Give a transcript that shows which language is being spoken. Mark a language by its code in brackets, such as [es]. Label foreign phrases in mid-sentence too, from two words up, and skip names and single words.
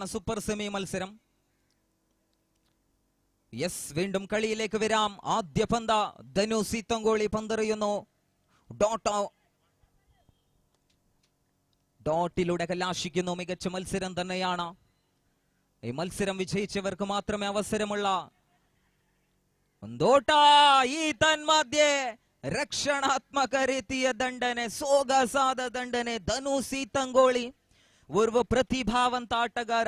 [en] super semi [ml] മത്സരം. വീണ്ടും കളിയിലേക്ക് വരാം. ആദ്യ പന്ത് ധനു സീത്തങ്കോളി പന്തെറിയുന്നു. ഡോട്ടിലൂടെ കലാശിക്കുന്നു. മികച്ച മത്സരം തന്നെയാണ്. ഈ മത്സരം വിജയിച്ചവർക്ക് മാത്രമേ അവസരമുള്ള. [kn] ಈ ತನ್ಮಧ್ಯೆ ರಕ್ಷಣಾತ್ಮಕ ರೀತಿಯ ದಂಡನೆ, ಸೋಗಸಾದ ದಂಡನೆ. ಧನು ಸೀತಂಗೋಳಿ ಓರ್ವ ಪ್ರತಿಭಾವಂತ ಆಟಗಾರ.